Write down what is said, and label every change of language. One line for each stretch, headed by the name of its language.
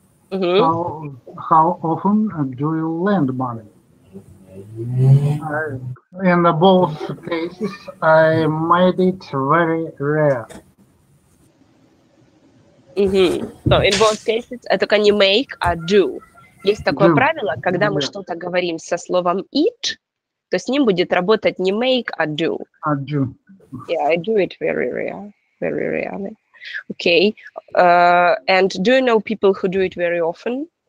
English: How often do you lend money? In both cases, I made it very rare. So in both cases,
Russian: это только не make, а do. Есть такое правило, когда мы что-то говорим со словом it, то с ним будет работать не make, а do.
English: Yeah, I do it very rarely. Okay. And do you know people who do it very often?